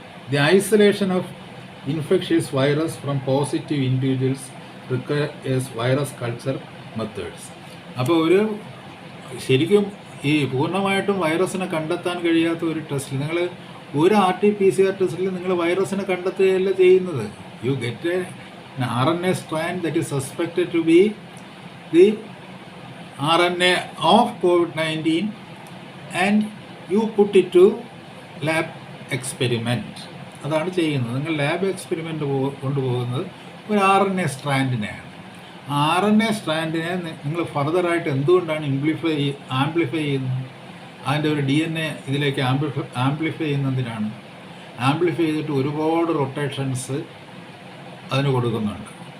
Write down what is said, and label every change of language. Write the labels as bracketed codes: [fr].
[en] The isolation of infectious virus from positive individuals requires virus culture methods. [ml] അപ്പോൾ ശരിക്കും ഈ പൂർണ്ണമായിട്ടും വൈറസിനെ കണ്ടെത്താൻ കഴിയാത്ത ഒരു ടെസ്റ്റിൽ നിങ്ങൾ ഒരു RT-PCR ടെസ്റ്റിൽ നിങ്ങൾ വൈറസിനെ കണ്ടെത്തുകയല്ല ചെയ്യുന്നത്. [en] You get an RNA strand that is suspected to be the RNA of COVID-19 and you put it to lab experiment. [ml] അതാണ് ചെയ്യുന്നത്. നിങ്ങൾ ലാബ് എക്സ്പെരിമെൻറ്റ് കൊണ്ടുപോകുന്നത് ഒരു RNA സ്ട്രാൻഡിനെയാണ്. RNA സ്ട്രാൻഡിനെ നിങ്ങൾ ഫർദറായിട്ട് എന്തുകൊണ്ടാണ് ആംപ്ലിഫൈ ചെയ്യുന്നത്? അതിൻ്റെ ഒരു DNA ഇതിലേക്ക് ആംപ്ലിഫൈ ചെയ്യുന്നതിനാണ്. ആംപ്ലിഫൈ ചെയ്തിട്ട് ഒരുപാട് റൊട്ടേഷൻസ് അതിന് കൊടുക്കുന്നുണ്ട്.